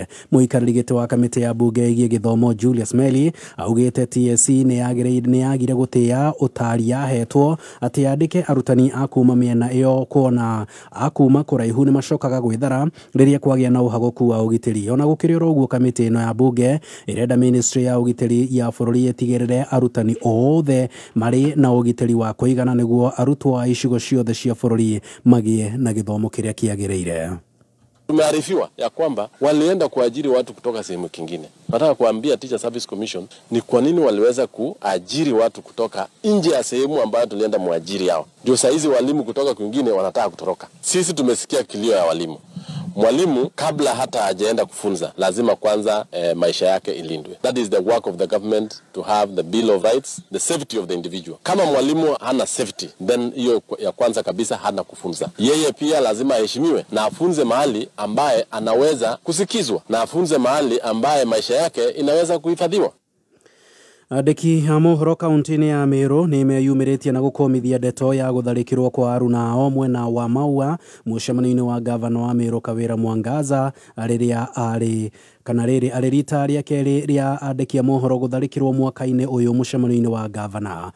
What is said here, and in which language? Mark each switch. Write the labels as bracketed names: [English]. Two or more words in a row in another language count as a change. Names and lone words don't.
[Kikuyu] Muikariri giti wa kamiti ya bunge igie githomo Julius Meli augite TSC ni yagire gutia utari yahetwo ati yandike arutani akuma miena iyo kuona akuma kuraihu ni macokaga gwithara riria kwagia na uhaguku wa ugitiri. Ona gukirira uguo kamiti ino ya bunge irenda ministry ya ugitiri ya bururi itigirire arutani othe mari na ugitiri wa kuigana niguo arutwo a icigo ciothe cia bururi magie na githomo kiria kiagireire. [Swahili] Tumearifiwa ya kwamba walienda kuajiri watu kutoka sehemu kingine. Nataka kuambia Teacher Service Commission ni kwa nini waliweza kuajiri watu kutoka nje ya sehemu ambayo tulienda muajiri yao. Ndio saizi walimu kutoka kwingine wanataka kutoroka. Sisi tumesikia kilio ya walimu. Mwalimu kabla hata hajaenda kufunza lazima kwanza maisha yake ilindwe. [English] That is the work of the government, to have the bill of rights, the safety of the individual. [Swahili] Kama mwalimu hana safety, then hiyo ya kwanza kabisa hana kufunza. Yeye pia lazima aheshimiwe na afunze mahali ambaye anaweza kusikizwa na afunze mahali ambaye maisha yake inaweza kuhifadhiwa. [Kikuyu] Andĩki a mohoro kaunti-inĩ ya Meru nĩ meyumĩrĩtie na gũkomithia ndeto ya gũtharĩkĩrwo kwa aruna ao mwena wa Maua mũcemanio-inĩ wa gavana wa Meru Kawĩra Mwangaza rĩrĩa arĩ rita rĩa kerĩ rĩa andĩki a mohoro gũtharĩkĩrwo mwaka-inĩ ũyũ mũcemanio-inĩ wa gavana.